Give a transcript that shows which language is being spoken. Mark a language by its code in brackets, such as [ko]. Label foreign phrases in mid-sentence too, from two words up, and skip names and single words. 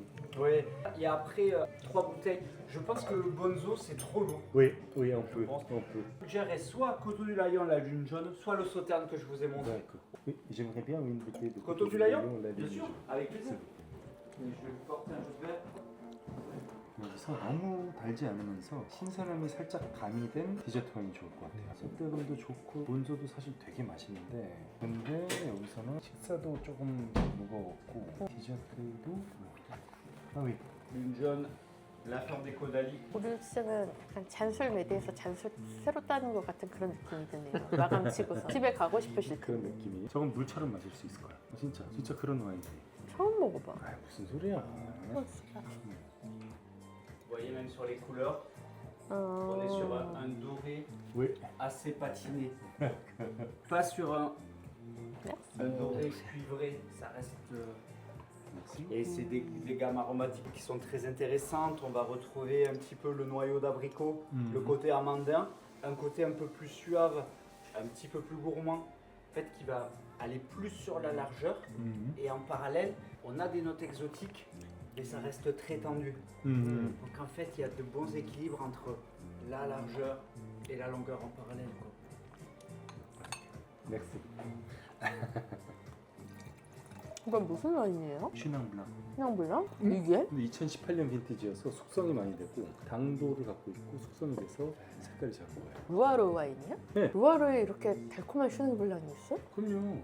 [fr] Ouais. Il y a après 3 bouteilles. Je pense que le Bonzo, c'est trop lourd. Oui, oui, on peut. pense. On peut. J'irais soit Coteau du Layon, la lune jaune, soit le sauterne que je vous ai montré. D'accord. Oui, j'aimerais bien une bouteille de Coteau du Layon la Bien ligne. sûr, avec plaisir. Je vais vous porter un jus de verre. [ko] 여기서 너무 달지 않으면서 신선함이 살짝 가미된 디저트 와인이 좋을 것 같아요. 쇳대감도 좋고 본조도 사실 되게 맛있는데 근데 여기서는 식사도 조금 무거웠고 디저트도 oui. [fr] Lune jaune, la ferme des Caudalie. [ko] 우리 시장은 약간 잔술 매대에서 잔술 새로 따는 것 같은 그런 느낌이 드네요. 마감 치고서 집에 가고 싶으실 때 그런 느낌이 저건 물처럼 마실 수 있을 거야. 진짜 그런 와인이에요. 처음 먹어봐. 아 무슨 소리야. [fr] Vous voyez même sur les couleurs, on est sur un doré Oui. assez patiné. Pas sur un doré cuivré, ça reste... Merci. Et c'est des gammes aromatiques qui sont très intéressantes. On va retrouver un petit peu le noyau d'abricot, le côté amandin, un côté un peu plus suave, un petit peu plus gourmand, en fait, qui va aller plus sur la largeur. Et en parallèle, on a des notes exotiques, mais ça reste très tendu. Donc en fait, il y a de bons équilibres entre la largeur et la longueur en parallèle, quoi. Merci. [ko] 이건 무슨 와인이에요? 슈낭블랑. 그냥 몰라? 이게? 근데 2018년 빈티지여서 숙성이 많이 되고 당도를 갖고 있고 숙성이 돼서 색깔이 잘 보여요. 루아르 와인이야? 네. 루아르에 이렇게 달콤한 슈네블랑이 있어? 그럼요.